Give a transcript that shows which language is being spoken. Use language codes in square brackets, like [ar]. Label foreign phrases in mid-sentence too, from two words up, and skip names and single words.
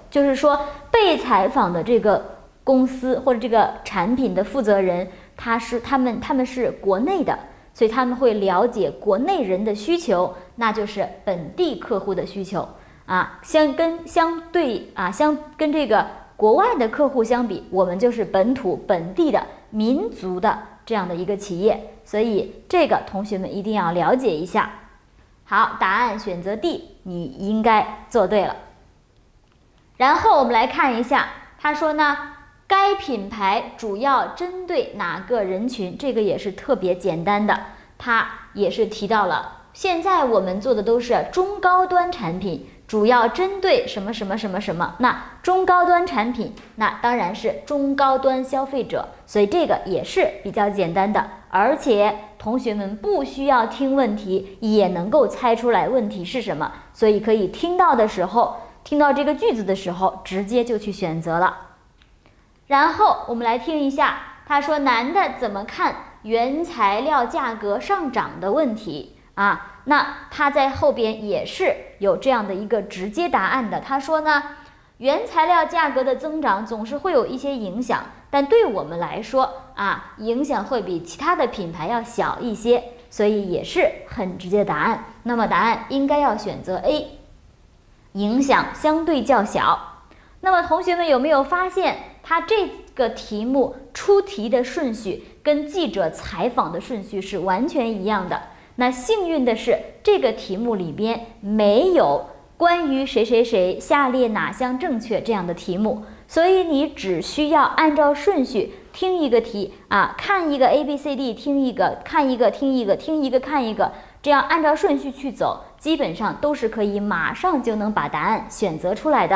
[zh] 就是說，被採訪的這個公司或者这个產品的負責人，他們是國內的，所以他們會了解國內人的需求，那就是本地客戶的需求相跟這個國外的客戶相比，我們就是本地的民族的這樣的一個企業，所以這個同學們一定要了解一下。好，答案選擇 D， 你應該做對了。然後我們來看一下，他說呢，該品牌主要針對哪個人群？這個也是特別簡單的，他也是提到了，現在我們做的都是中高端產品，主要針對什麼什麼什麼什麼。那中高端產品，那當然是中高端消費者，所以這個也是比較簡單的，而且同學們不需要聽問題也能夠猜出來問題是什麼，所以可以聽到這個句子的時候，直接就去選擇了。然後我們來聽一下，他說男的怎麼看原材料價格上漲的問題那他在後邊也是有這樣的一個直接答案的。他說呢，原材料價格的增長總是會有一些影響，但對我們來說影響會比其他的品牌要小一些，所以也是很直接的答案。那麼答案應該要選擇 A， 影響相對較小。那麼同學們有沒有發現，他這個題目出題的順序跟記者採訪的順序是完全一樣的？那幸運的是，這個題目裡邊沒有關於誰誰誰下列哪項正確這樣的題目，所以你只需要按照順序聽一個題看一個 ABCD， 聽一個看一個聽一個聽一個看一個，這樣按照順序去走，基本上都是可以馬上就能把答案選擇出來的。